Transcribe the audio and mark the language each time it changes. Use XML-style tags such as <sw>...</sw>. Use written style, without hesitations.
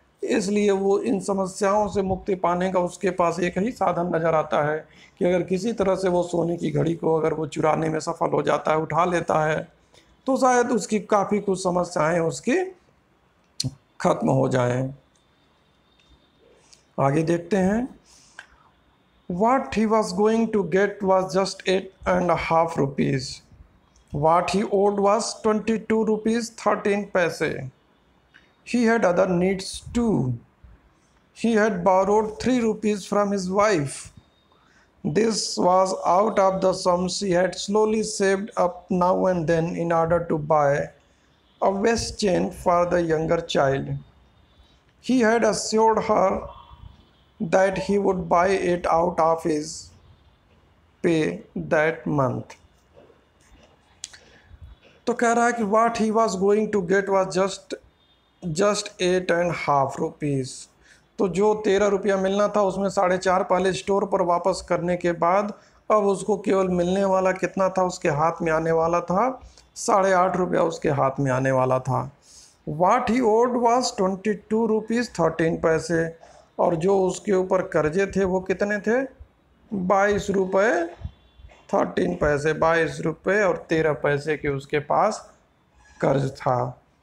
<hi>इसलिए वो इन समस्याओं से मुक्ति पाने का उसके पास एक ही साधन नज़र आता है कि अगर किसी तरह से वो सोने की घड़ी को अगर वो चुराने में सफल हो जाता है, उठा लेता है, तो शायद उसकी काफ़ी कुछ समस्याएं उसकी खत्म हो जाएं। आगे देखते हैं।</hi> <en>What he was going to get was just 8.5 rupees. What he owed was 22 rupees 13 paise. He had other needs too. He had borrowed 3 rupees from his wife. This was out of the sum she had slowly saved up now and then in order to buy a waist chain for the younger child. He had assured her that he would buy it out of his pay that month.</en> <hi>तो कह रहा है कि</hi> <en>what he was going to get was just 8.5 rupees.</en> <hi>तो जो 13 रुपया मिलना था उसमें 4.5 पहले स्टोर पर वापस करने के बाद अब उसको केवल मिलने वाला कितना था, उसके हाथ में आने वाला था 8.5 रुपया उसके हाथ में आने वाला था।</hi> <en>what he owed was 22 rupees 13 पैसे,</en> <hi>और जो उसके ऊपर कर्जे थे वो कितने थे, 22 रुपये 13 पैसे, 22 रुपये और 13 पैसे के उसके पास कर्ज था।</hi>